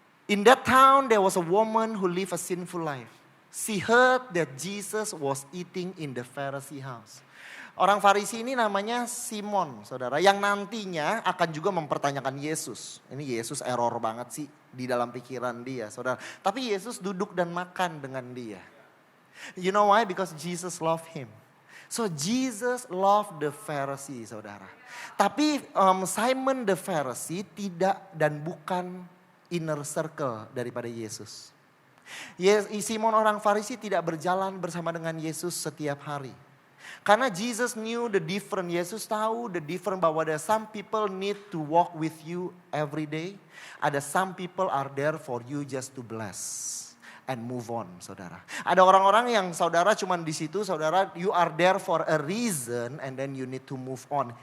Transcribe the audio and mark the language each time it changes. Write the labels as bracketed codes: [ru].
[en] In that town there was a woman who lived a sinful life. She heard that Jesus was eating in the Pharisee house. [id] Orang Farisi ini namanya Simon, saudara. Yang nantinya akan juga mempertanyakan Yesus. Ini Yesus error banget sih di dalam pikiran dia, saudara. Tapi Yesus duduk dan makan dengan dia. [en] You know why? Because Jesus loved him. So Jesus loved the Pharisee, saudara. [id] Tapi Simon [en] the Pharisee [id] tidak dan bukan [en] inner circle [id] daripada Yesus. Simon orang Farisi tidak berjalan bersama dengan Yesus setiap hari. [en] Karena Jesus knew the different. [id] Yesus tahu [en] the different bahwa ada some people need to walk with you every day. Ada some people are there for you just to bless and move on, saudara. [id] Ada orang-orang yang saudara cuman di situ, saudara, [en] you are there for a reason and then you need to move on.